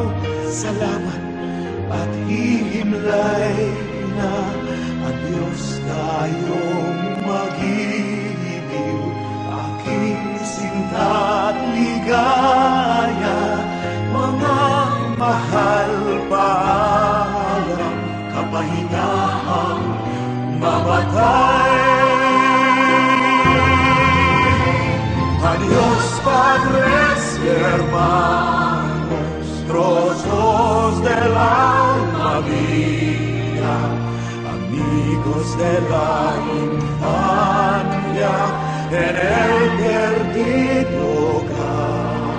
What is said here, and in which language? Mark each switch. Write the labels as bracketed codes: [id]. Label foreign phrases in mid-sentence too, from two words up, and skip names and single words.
[tl] Salamat at hihimlay na, adios tayong mag-ibig, aking sinta at ligaya, mga mahal, paalam, kapahingahang mamatay. [es] Adios, padres y hermanos, trozos de la vida, amigos de la infancia, en el perdido hogar.